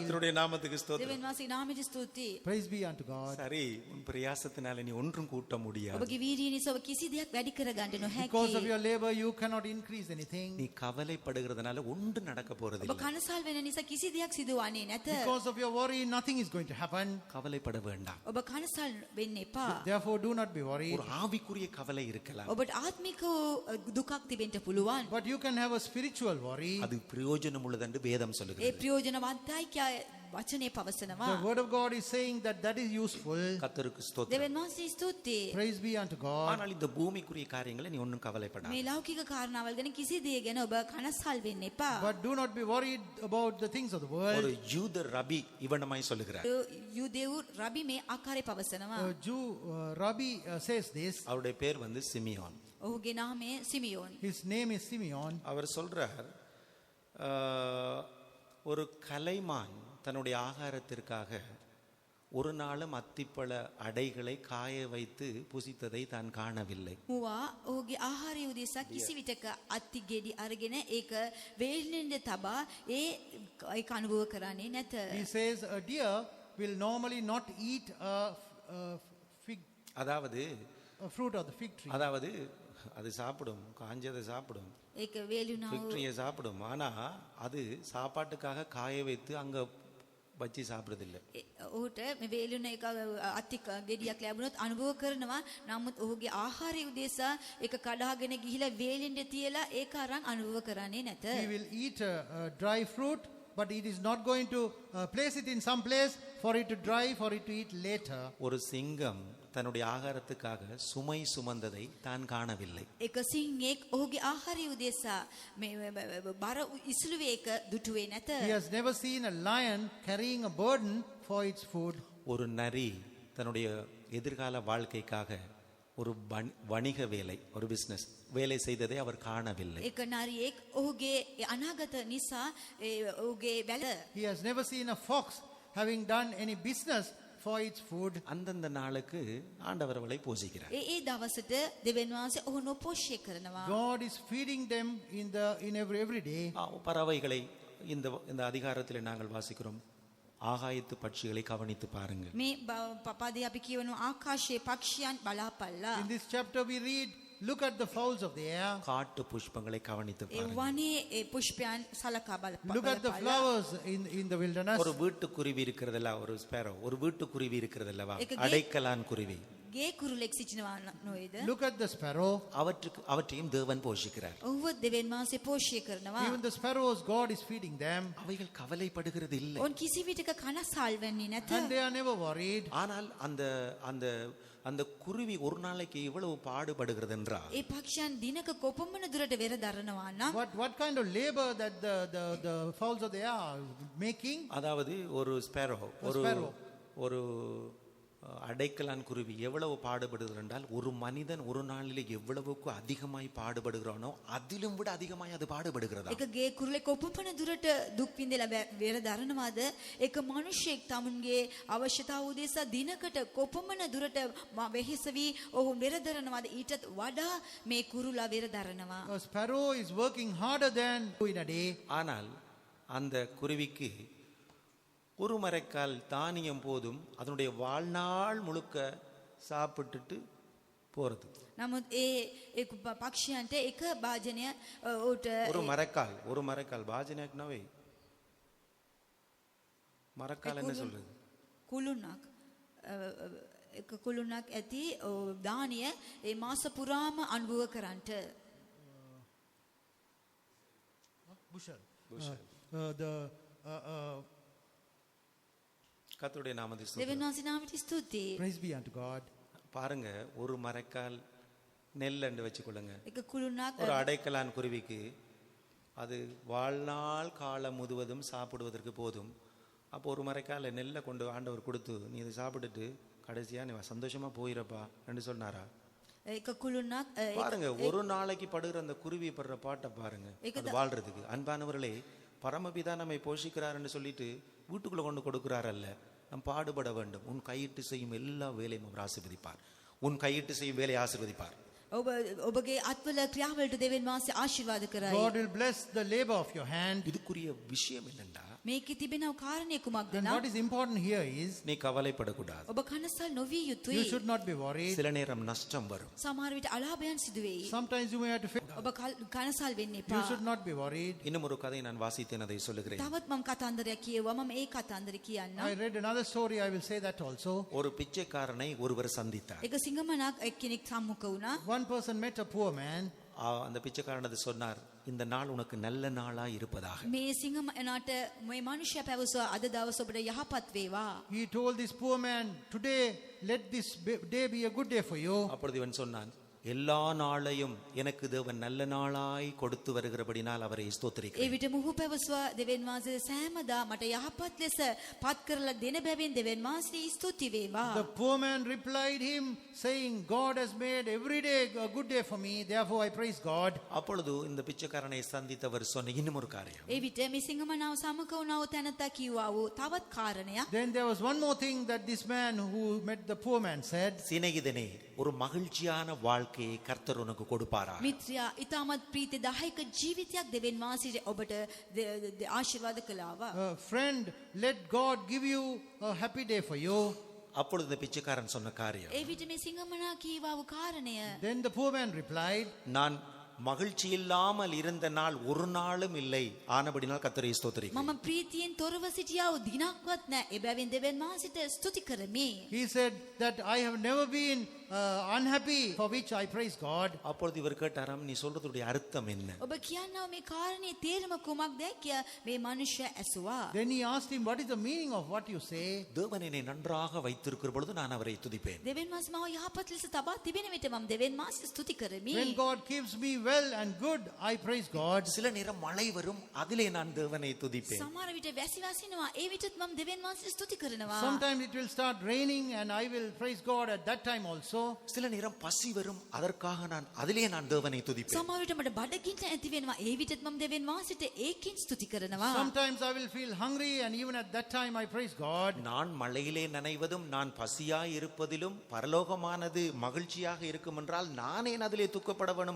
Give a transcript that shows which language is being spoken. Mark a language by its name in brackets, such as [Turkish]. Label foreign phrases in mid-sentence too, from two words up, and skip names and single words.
[Tamil] கர்த்தருடைய நாமத்துக்கு ஸ்தோத்திரம். [Sinhala] දෙවියන් වහන්සේගේ නාමයට ස්තුතියි. [English] Praise be unto God. [Tamil] சரி, உன் பிரயாசத்தினால நீ ஒன்றும் கூட்ட முடியாது. [Sinhala] ඔබගේ වීරිය නිසා ඔබ කිසි දෙයක් වැඩි කරගන්න [English] Because of [Sinhala] නොහැකි. [English] your labor, you cannot increase anything. [Tamil] நீ கவலைப்படுகிறதுனால ஒன்று நடக்க போறது [Sinhala] ඔබ [Tamil] இல்லை. [Sinhala] කනසල් වෙන නිසා කිසි දෙයක් සිදුවන්නේ නැත. [English] Because of your worry, nothing is going to happen. [Tamil] கவலைப்பட வேண்டாம். [Sinhala] ඔබ කනසල් වෙන්න එපා. [English] Therefore, do not be worried. [Tamil] ஒரு ஆவிக்குரிய கவலை இருக்கலாம். [Sinhala] ඔබට ආත්මික දුකක් තිබෙන්න පුළුවන්. [English] But you can have a spiritual worry. [Tamil] அது பிரயோஜனம் உள்ளது என்று வேதம் சொல்லுகிறது. [Sinhala] ඒ ප්‍රයෝජනවන්තයි කියා වචනේ පවසනවා. [English] The word of God is saying that that is useful. [Tamil] கர்த்தருக்கு ஸ்தோத்திரம். [Sinhala] දෙවියන් වහන්සේ ස්තුතියි. [English] Praise be unto God. [Tamil] ஆனால் இந்த பூமிக்குரிய காரியங்களை நீ ஒன்றும் கவலைப்படாத. [Sinhala] මේ ලෞකික කාරණාවල් ගැන කිසි දෙයක් ගැන ඔබ කනස්සල් වෙන්න එපා. [English] But do not be worried about the things of the [Tamil] ஒரு [English] world. [Tamil] யூத ரபி இவனமாய் சொல்லுகிறார். [Sinhala] යුදෙව් රබි මේ ආකාරය පවසනවා. [English] A Jew Rabbi says this. [Tamil] அவருடைய பேர் வந்து சிமியோன். [Sinhala] ඔහුගේ නාමය සිමියෝන්. [English] His name is Simeon. [Tamil] அவர் சொல்றார் ஒரு கலைமான் தன்னுடைய ஆகாரத்திற்காக ஒரு நாளும் அத்திப்பழ அடைகளை காய வைத்து புசித்ததை தான் காணவில்லை. [Sinhala] මුවා ඔහුගේ ආහාරය උදෙසා කිසි විටක අත්ති ගෙඩි අරගෙන ඒක වේලෙන්ද තබා ඒක අනුභව කරන්නේ නැත. [English] He says a deer will normally not eat [Tamil] அதாவது [English] a fruit of the fig tree. [Tamil] அதாவது அது சாப்பிடும், காஞ்சதை சாப்பிடும், [Sinhala] ඒක වේලුණා [English] fig tree- [Tamil] யை சாப்பிடும். ஆனா அது சாப்பாட்டுக்காக காய வைத்து அங்க வச்சு சாப்பிடுறதில்லை. [Sinhala] ඔහුට මේ වේලුණ එක අත්ති ගෙඩියක් ලැබුණොත් අනුභව කරනවා. නමුත් ඔහුගේ ආහාරය උදෙසා ඒක කඩාගෙන ගිහිලා වේලෙන්ද තියලා ඒක අරන් අනුභව කරන්නේ නැත. [English] He will eat a dry fruit, but it is not going to place it in some place for it to dry, for it to eat later. [Tamil] ஒரு சிங்கம் தன்னுடைய ஆகாரத்துக்காக சுமை சுமந்ததை தான் காணவில்லை. [Sinhala] එක සිංහෙක් ඔහුගේ ආහාරය උදෙසා මේ බර ඉසුළුවේ එක දුටුවේ නැත. [English] He has never seen a lion carrying a burden for its food. [Tamil] ஒரு நரி தன்னுடைய எதிர்கால வாழ்க்கைக்காக ஒரு வணிக வேலை, ஒரு பிசினஸ் வேலை செய்ததை அவர் காணவில்லை. [Sinhala] එක නරියෙක් ඔහුගේ අනාගත නිසා ඔහුගේ වැල [English] He has never seen a fox having done any business for its food. [Tamil] அந்தந்த நாளுக்கு ஆண்டவர் அவளை போஷிக்கிறார். [Sinhala] ඒ දවසට දෙවියන් වහන්සේ ඔහු පෝෂණය කරනවා. [English] God is feeding them in every day. [Tamil] பறவைகளை இந்த அதிகாரத்தில் நாங்கள் வாசிக்கிறோம். ஆகாயத்து பட்சிகளை கவனித்து பாருங்கள். [Sinhala] මේ පපදී අපි කියවන ආකාශයේ පක්ෂියන් බලාපල්ලා. [English] In this chapter we read, look at the fowls of the air. [Tamil] காட்டு புஷ்பங்களை கவனித்து [Sinhala] ඒ [Tamil] பாருங்கள். [Sinhala] වනේ ඒ පුෂ්පයන් සලකා [English] Look at the flowers in the wilderness. [Tamil] ஒரு வீட்டுக்குருவி இருக்கிறதல்ல, ஒரு ஸ்பேரோ, ஒரு வீட்டுக்குருவி இருக்கிறதல்லவா, [Sinhala] ඒක [Tamil] அடைக்கலான் குருவி. [Sinhala] ගේ කුරුලෙක් සිටිනවා නොවේද? [English] Look at the sparrow. [Tamil] அவற்றையும் தேவன் போஷிக்கிறார். [Sinhala] ඔහුව දෙවියන් වහන්සේ පෝෂණය කරනවා. [English] Even the sparrows, God is feeding them. [Tamil] அவைகள் கவலைப்படுகிறது இல்லை. [Sinhala] ඔවුන් කිසි විටක කනස්සල් වෙන්නේ නැත. [English] And they are never worried. [Tamil] ஆனால் அந்த குருவி ஒரு நாளைக்கு இவ்வளவு பாடுபடுகிறது என்றால் [Sinhala] ඒ පක්ෂයන් දිනක කොපමණ දුරට වෙර දරනවා නම් [English] What kind of labor that the fowls of the air are making? [Tamil] அதாவது ஒரு ஸ்பேரோ, ஒரு அடைக்கலான் குருவி எவ்வளவு பாடுபடுகிறது என்றால் ஒரு மனிதன் ஒரு நாளிலே எவ்வளவுக்கு அதிகமாய் பாடுபடுகிறானோ அதிலும் விட அதிகமாய் அது பாடுபடுகிறதா. [Sinhala] එක ගේ කුරුලෙක් කොපමණ දුරට දුක් විඳලා වෙර දරනවාද? එක මිනිසෙක් තමුන්ගේ අවශ්‍යතාව උදෙසා දිනකට කොපමණ දුරට වෙහෙසවි ඔහු වෙර දරනවාද? ඊටත් වඩා මේ කුරුලා වෙර දරනවා. [English] A sparrow is working harder than in a day. [Tamil] ஆனால் அந்த குருவிக்கு ஒரு மரைக்கால் தானியம் போதும் அதனுடைய வாழ்நாள் முழுக்க சாப்பிட்டுட்டு போறது. [Sinhala] නමුත් ඒ පක්ෂයන්ට එක භාජනය උට [Tamil] ஒரு மரைக்கால் [Sinhala] பாஜனයක් නවේ. [Tamil] மரக்கால் என்ன சொல்றது? [Sinhala] කුළුණක් එක කුළුණක් ඇති දානිය ඒ මාස පුරාම අනුභව කරන්ට [English] Bushel. [Tamil] கர்த்தருடைய நாமத்தை [Sinhala] දෙවියන් වහන්සේ නාමයට ස්තුතියි. [English] Praise be unto God. [Tamil] பாருங்க, ஒரு மரக்கால் நெல் என்று வச்சுக்கொள்ளுங்க. [Sinhala] එක කුළුණක් [Tamil] ஒரு அடைக்கலான் குருவிக்கு அது வாழ்நாள் காலம் முழுவதும் சாப்பிடுவதற்கு போதும். அப்போ ஒரு மரக்கால நெல்லை கொண்டு ஆண்டவர் கொடுத்து நீ இதை சாப்பிட்டுட்டு கடைசியா நீ சந்தோஷமா போயிரப்பா என்று சொன்னாரா? [Sinhala] එක කුළුණක් [Tamil] பாருங்க, ஒரு நாளைக்கு படுகிற அந்த குருவி படுற பாட்டை பாருங்க, அது வாழ்றதுக்கு. அன்பானவர்களே, பரமபிதா நம்மை போஷிக்கிறார் என்று சொல்லிட்டு வீட்டுக்குள்ள கொண்டு கொடுக்கிறார் அல்ல, நம் பாடுபட வேண்டும். உன் கையிட்டு செய்யும் எல்லா வேலையும் அவர் ஆசீர்வதிப்பார். உன் கையிட்டு செய்யும் வேலையை ஆசீர்வதிப்பார். [Sinhala] ඔබගේ අත්වල ක්‍රියාවලට දෙවියන් වහන්සේ ආශිර්වාද කරයි. [English] God will bless the labor of your hand. [Tamil] இதுக்குரிய விஷயம் என்னண்டா, [Sinhala] මේකේ තිබෙන කාරණේ කුමක්ද [English] And [Sinhala] නම් [English] what is important here is [Tamil] நீ கவலைப்படக்கூடாது. [Sinhala] ඔබ කනස්සල් නොවිය [English] you [Sinhala] යුතුයි. [English] should not be worried. [Tamil] சில நேரம் நஷ்டம் வரும். [Sinhala] සමහර විට අලාභයන් සිදු වෙයි. [English] Sometimes you may have to face. [Sinhala] ඔබ කනස්සල් වෙන්න [English] You [Sinhala] එපා. [English] should not be worried. [Tamil] இன்னும் ஒரு கதை நான் வாசித்தேன், அதை சொல்லுகிறேன். [Sinhala] තවත් මම කතන්දරයක් කියුවා. මම ඒ කතන්දරය කියන්නම්. [English] I read another story, I will say that also. [Tamil] ஒரு பிச்சைக்காரனை ஒருவர் சந்தித்தார். [Sinhala] එක සිංගමනක් එක්කෙනෙක් සම්මුඛ වුණා. [English] One person met a poor man. [Tamil] அந்த பிச்சைக்காரனது சொன்னார், இந்த நாள் உனக்கு நல்ல நாளாய் இருப்பதாக. [Sinhala] මේ සිංහනාට මේ මනුෂ්‍ය පැවසුවා අද දවස ඔබට යහපත් වේවා. [English] He told this poor man, today let this day be a good day for you. [Tamil] அப்பொழுது இவன் சொன்னான், எல்லா நாளையும் எனக்கு தேவன் நல்ல நாளாய் கொடுத்து வருகிறபடினால் அவரை [Sinhala] ඒ [Tamil] ஸ்தோத்திரிக்கிறேன். [Sinhala] විට මොහු පැවසුවා දෙවියන් වහන්සේ සෑමදා මට යහපත් ලෙස පත් කරලා දෙන බැවින් දෙවියන් වහන්සේ ස්තුති වේවා. [English] The poor man replied him, saying, God has made every day a good day for me, therefore I praise God. [Tamil] அப்பொழுது இந்த பிச்சைக்காரனை சந்தித்தவர் சொன்ன இன்னும் ஒரு காரியம். [Sinhala] ඒ විට මේ සිංහමනාව සමග වුණා වූ තැනත්තා කිව්වා වූ තවත් කාරණයක්. [English] Then there was one more thing that this man who met the poor man said. [Tamil] சிநேகிதனே, ஒரு மகிழ்ச்சியான வாழ்க்கையை கர்த்தர் உனக்கு கொடுப்பாரா? [Sinhala] මිත්‍රයා ඊටමත් ප්‍රීතිදායක ජීවිතයක් දෙවියන් වහන්සේ ඔබට ආශිර්වාද කළාවා. [English] Friend, let God give you a happy day for you. [Tamil] அப்பொழுது இந்த பிச்சைக்காரன் சொன்ன காரியம், [Sinhala] ඒ විට මේ සිංහමනා කීවා වූ කාරණය, [English] Then the poor man replied, [Tamil] நான் மகிழ்ச்சி இல்லாமல் இருந்த நாள் ஒரு நாளும் இல்லை, ஆனபடினால் கர்த்தரை ஸ்தோத்திரிக்கிறேன். [Sinhala] මම ප්‍රීතියෙන් තොරව සිටියා වූ දිනක්වත් නැහැ. එබැවින් දෙවියන් වහන්සේට ස්තුති කරමි. [English] he said that I have never been unhappy, for which I praise God. [Tamil] அப்பொழுது இவர் கேட்டாராம், நீ சொல்றதுடைய அர்த்தம் என்ன? [Sinhala] ඔබ කියනවා මේ කාරණේ තේරුම කුමක්ද කියා මේ මනුෂ්‍ය ඇසුවා. [English] Then he asked him, what is the meaning of what you say? [Tamil] தேவன் என்னை நன்றாக வைத்திருக்கிற பொழுது நான் அவரை துதிப்பேன். [Sinhala] දෙවියන් වහන්සේ මාව යහපත් ලෙස තබා තිබෙන විට මම දෙවියන් වහන්සේ ස්තුති කරමි. [English] When God keeps me well and good, I praise God. [Tamil] சில நேரம் மழை வரும், அதிலே நான் தேவனை துதிப்பேன். [Sinhala] සමහර විට වැසි වසිනවා, ඒ විටත් මම දෙවියන් වහන්සේ ස්තුති කරනවා. [English] Sometimes it will start raining and I will praise God at that time also. [Tamil] சில நேரம் பசி வரும், அதற்காக நான் அதிலே நான் தேவனை துதிப்பேன். [Sinhala] සමහර විට මට බඩගින්න ඇති වෙනවා, ඒ විටත් මම දෙවියන් වහන්සේට ඒකෙන් ස්තුති කරනවා. [English] Sometimes I will feel hungry and even at that time I praise God. [Tamil] நான் மழையிலே நனைவதும் நான் பசியாய் இருப்பதிலும் பரலோகமானது மகிழ்ச்சியாக இருக்கும் என்றால் நான் ஏன் அதிலே துக்கப்பட வேணும்?